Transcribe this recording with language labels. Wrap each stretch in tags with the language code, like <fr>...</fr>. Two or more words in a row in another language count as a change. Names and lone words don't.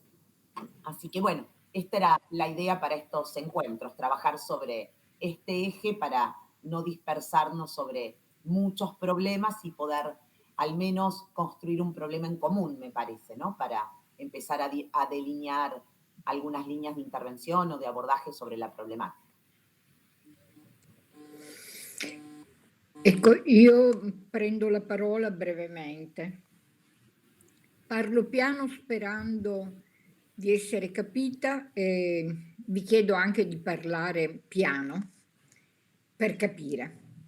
<es>Así que bueno, esta era la idea para estos encuentros, trabajar sobre este eje para no dispersarnos sobre muchos problemas y poder al menos construir un problema en común, me parece, ¿no? Para empezar a delinear algunas líneas de intervención o de abordaje sobre la problemática.</es> <it>Ecco, io prendo la parola brevemente. Parlo piano sperando di essere capita e vi chiedo anche di parlare piano per capire.</it>